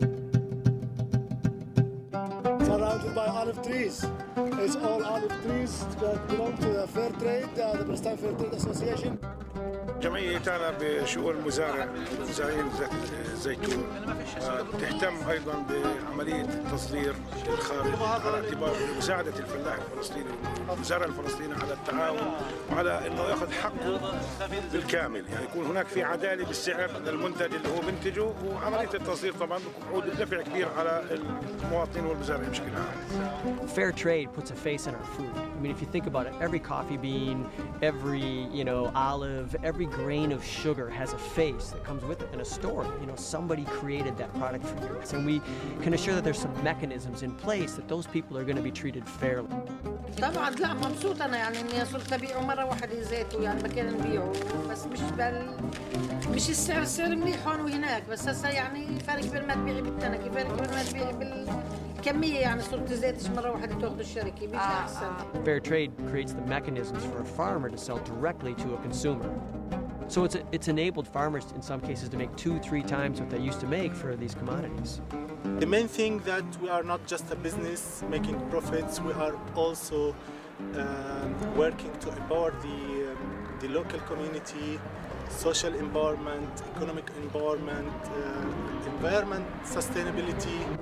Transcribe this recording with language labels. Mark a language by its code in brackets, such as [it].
[en] Surrounded by olive trees. It's all olive trees that belong to the fair trade, the Palestine Fair Trade Association. [ar] جمعية تانا بشؤون المزارعين الزيتون تهتم أيضا بعملية التصدير للخارج على اعتبار مساعدة الفلاح الفلسطيني والمزارع الفلسطيني على التعاون وعلى أنه يأخذ حقه بالكامل، يعني يكون هناك في عدالة بالسعر للمنتج اللي هو بنتجه، وعملية التصدير طبعا بيعود بدفع كبير على المواطنين والمزارعين بشكل عام. [en] Fair trade puts a face on our food. I mean, if you think about it, every coffee bean, every, olive, every grain of sugar has a face that comes with it and a story. Somebody created that product for you. And we can assure that there's some mechanisms in place that those people are going to be treated fairly. [ar] طبعا لا مبسوطة أنا يعني إني صرت أبيعه مرة واحدة زيته يعني مكان نبيعه بس مش السعر منيح هون وهناك بس هسه يعني فرق بين ما تبيعي بالتنكي فرق بين ما تبيعي بالكمية يعني صرت زيتش مرة واحدة تاخذ الشركة بيجي أحسن. [en] Fair trade creates the mechanisms for a farmer to sell directly to a consumer. So it's enabled farmers in some cases to make 2-3 times what they used to make for these commodities. The main thing that we are not just a business making profits, we are also working to empower the local community, social empowerment, economic empowerment, environment sustainability.